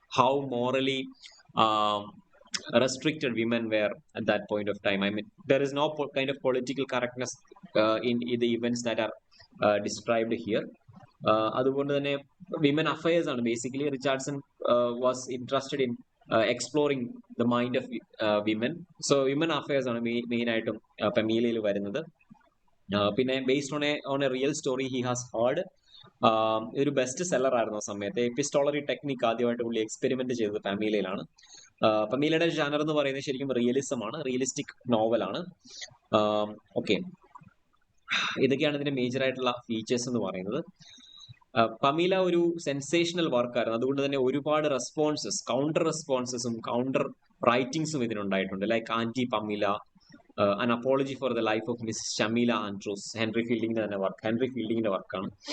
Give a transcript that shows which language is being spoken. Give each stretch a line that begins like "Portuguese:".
English: How morally restricted women were at that point of time. I mean, there is no kind of political correctness in the events that are described here.
Malayalam: അതുകൊണ്ട് തന്നെ
English: Women affairs ആണ് basically. Richardson was interested in exploring the mind of women. So women affairs
Malayalam: ആണ് main ആയിട്ടും ഫെമീലയിൽ വരുന്നത്.
English: പിന്നെ based on a real story he has heard.
Malayalam: ഒരു best seller ആയിരുന്നു ആ സമയത്ത്. എപ്പിസ്റ്റോളറി ടെക്നിക് ആദ്യമായിട്ട് പുള്ളി എക്സ്പെരിമെന്റ് ചെയ്തത് ഫാമിലയിലാണ്. ഫാമിലയുടെ ജാനർ എന്ന് പറയുന്നത് ശരിക്കും റിയലിസം ആണ്, റിയലിസ്റ്റിക് നോവലാണ്. ഓക്കെ, ഇതൊക്കെയാണ് ഇതിന്റെ മേജർ ആയിട്ടുള്ള ഫീച്ചേഴ്സ് എന്ന് പറയുന്നത്. പമീല ഒരു സെൻസേഷണൽ വർക്കായിരുന്നു, അതുകൊണ്ട് തന്നെ ഒരുപാട് responses, counter റെസ്പോൺസസും counter റൈറ്റിംഗ്സും ഇതിനുണ്ടായിട്ടുണ്ട്. Like anti പമീല, an apology for the life of Miss Shamila Andrews, Henry ഫീൽഡിങ്ങിന്റെ വർക്കാണ്.